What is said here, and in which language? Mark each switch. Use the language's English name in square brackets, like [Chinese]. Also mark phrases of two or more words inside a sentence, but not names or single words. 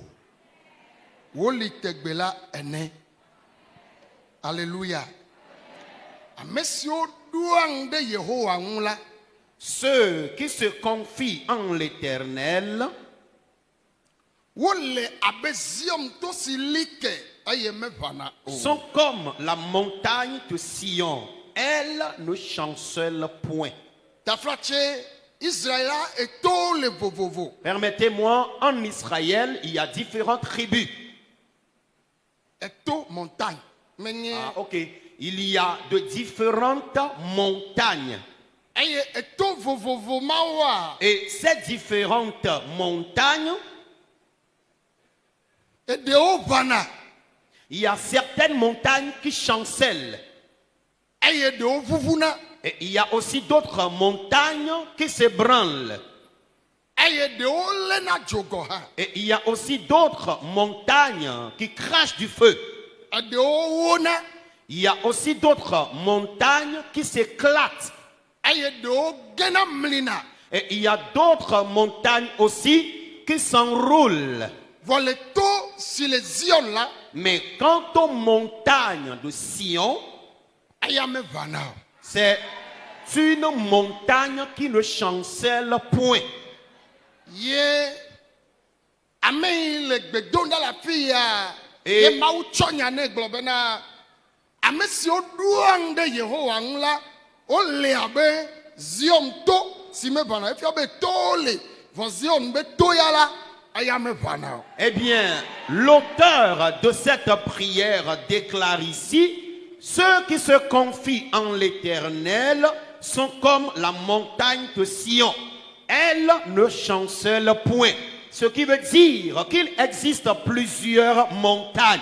[Ewe] Woli tegbe la ene. Alléluia. Ame siwo ɖoa ŋu ɖe Yehowa ŋu la, [French] Ceux qui se confient en l'Éternel [Ewe] wole abe Zion to si li ke eye meʋãna o. [French] sont comme la montagne de Sion. Elle ne chancelle point. [Ewe] Taflatse Israël eto le vovovo. [French] Permettez-moi, en Israël, il y a différentes tribus. [Ewe] Eto montagne. Menye [French] Ah, ok. Il y a de différentes montagnes. [Ewe] eye eto vovovo mawa [French] Et ces différentes montagnes, [Ewe] edewo ʋãna [French] il y a certaines montagnes qui chancellent. [Ewe] eye edewo vuvuna [French] Et il y a aussi d'autres montagnes qui s'ébranlent. [Ewe] eye edewo lena dzogɔ hã. [French] Et il y a aussi d'autres montagnes qui crachent du feu. [Ewe] Edewo wona [French] Il y a aussi d'autres montagnes qui s'éclatent. [Ewe] eye edewo gena mlina. [French] Et il y a d'autres montagnes aussi qui s'enroulent. [Ewe] Vɔ le to si le Zion la [French] Mais quant aux montagnes de Sion, [Ewe] eya meʋãna o. [French] c'est une montagne qui ne chancelle point. [Ewe] Ye ame yi le gbe dom ɖa le afi ya [French] Et- [Ewe] ye Mawu tsɔ nya ne gblɔ bena ame siwo ɖoa ŋu ɖe Yehowa ŋu la wole abe Zion to si meʋãna. Efia be to le vɔ Zion be to ya la eya meʋãna o. [French] Eh bien, l'auteur de cette prière déclare ici, ceux qui se confient en l'Éternel sont comme la montagne de Sion. Elle ne chancelle point. Ce qui veut dire qu'il existe plusieurs montagnes.